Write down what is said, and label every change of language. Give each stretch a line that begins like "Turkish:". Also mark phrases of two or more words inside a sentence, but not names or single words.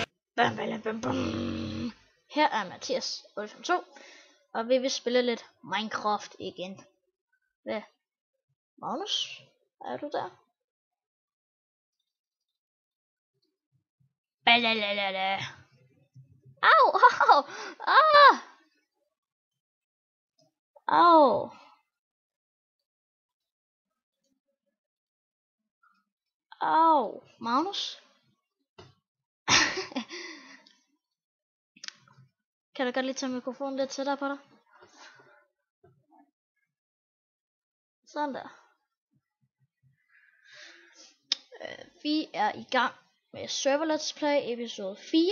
Danish: Bam, bam, bam, bam. Her er Mathias 852, og vi vil spille lidt Minecraft igen. Hvad? Magnus? Er du der? Balalala. Au, au, ah! Au. Au, Magnus? Kan du godt lige tage mikrofonen lidt tættere på dig? Sådan der. Vi er i gang med Server Let's Play episode 4.